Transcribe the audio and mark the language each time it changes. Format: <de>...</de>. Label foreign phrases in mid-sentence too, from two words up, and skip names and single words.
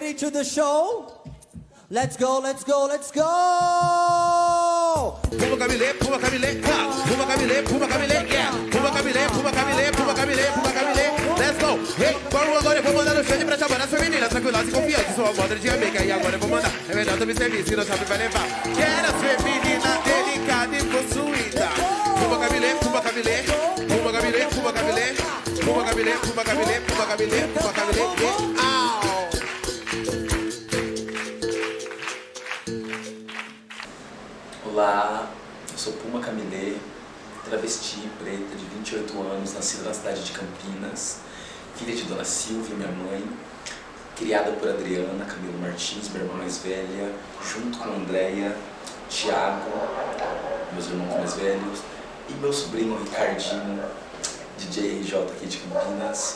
<en>the show. Let's go, let's go, let's go! Puma Camilê, Puma Camilê, Puma Camilê, Puma Camilê, yeah! Puma Camilê, Puma Camilê, Puma Camilê, Puma Camilê, let's go!</en> <pt>Hey, vamos agora, eu vou mandar no shade pra chamar as femininas tranquilas e confiantes. Sou a moda de amiga e agora eu vou mandar. É melhor tu me servir, se não sabe vai levar. Quero as femininas delicada e possuída. Puma Camilê, Puma Camilê, Puma Camilê, Puma Camilê, Puma Camilê, Puma Camilê, Puma Camilê, Puma Camilê, yeah! Olá, eu sou Puma Camilê, travesti preta de 28 anos, nascida na cidade de Campinas, filha de Dona Silvia, minha mãe, criada por Adriana Camilo Martins, minha irmã mais velha, junto com Andréia, Thiago, meus irmãos mais velhos, e meu sobrinho Ricardinho, DJ RJ aqui de Campinas.</pt>